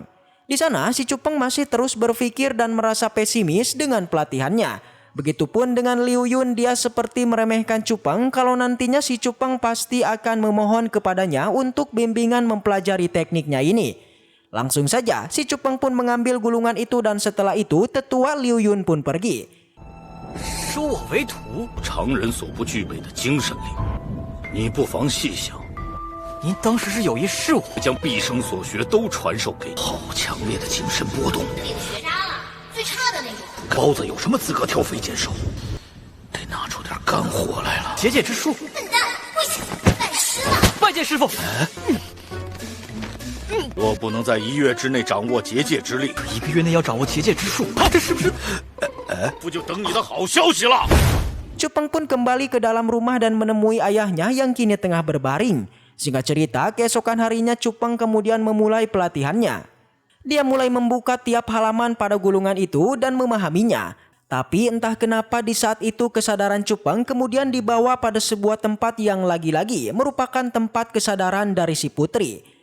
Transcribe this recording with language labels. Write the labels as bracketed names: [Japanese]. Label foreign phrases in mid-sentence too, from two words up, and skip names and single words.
[Indonesian] Di sana si Cupeng masih terus berpikir dan merasa pesimis dengan pelatihannya. Begitupun dengan Liu Yun, dia seperti meremehkan Cupeng kalau nantinya si Cupeng pasti akan memohon kepadanya untuk bimbingan mempelajari tekniknya ini. Langsung saja si Cupeng pun mengambil gulungan itu dan setelah itu tetua Liu Yun pun pergi. [Chinese] 收我为徒，常人所不具备的精神力，你不妨细想。您当时是有意试我，将毕生所学都传授给你，好强烈的精神波动！那个学渣了，最差的那种。高子有什么资格挑肥拣瘦？得拿出点干活来了。结界之术，笨蛋，跪下，拜师了。拜见师傅。我不能在1月之内掌握结界之力 1个月内要掌握结界之术，这是不是？不就等你的好消息了。 [Indonesian] Cupeng pun kembali ke dalam rumah dan menemui ayahnya yang kini tengah berbaring. Singkat cerita, keesokan harinya Cupeng kemudian memulai pelatihannya. Dia mulai membuka tiap halaman pada gulungan itu dan memahaminya. Tapi entah kenapa di saat itu kesadaran Cupang kemudian dibawa pada sebuah tempat yang lagi-lagi merupakan tempat kesadaran dari si putri.